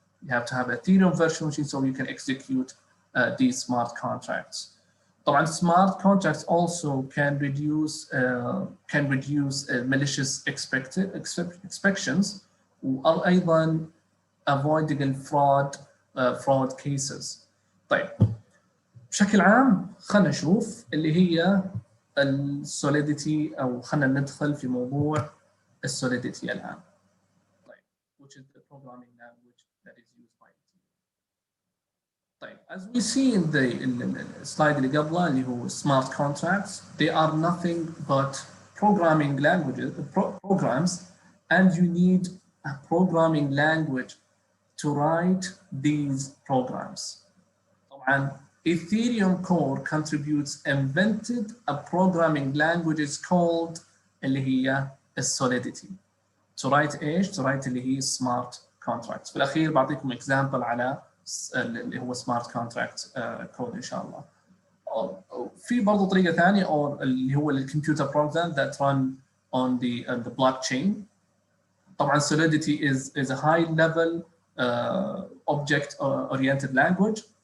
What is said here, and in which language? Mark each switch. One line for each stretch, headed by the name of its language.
English: You have to have an Ethereum virtual machine so you can execute these smart contracts.
Arabic: طبعا
English: smart contracts also can reduce malicious expectations
Arabic: وأيضا
English: avoiding fraud cases.
Arabic: طيب بشكل عام خلينا نشوف اللي هي السوليديتي أو خلينا ندخل في موضوع السوليديتي الآن. طيب
English: which is the programming language that is used by it. طيب as we see in the slide
Arabic: اللي قبله اللي هو
English: smart contracts, they are nothing but programming languages, programs, and you need a programming language to write these programs. طبعا Ethereum core contributes invented a programming language called
Arabic: اللي هي
English: Solidity. To write
Arabic: ايش؟
English: To write
Arabic: اللي هي
English: smart contracts.
Arabic: في الأخير بعطيكم example على اللي هو smart contract code إن شاء الله. في برضو طريقة ثانية أو اللي هو الكمبيوتر
English: program that run on the blockchain.
Arabic: طبعا
English: Solidity is a high level object oriented language.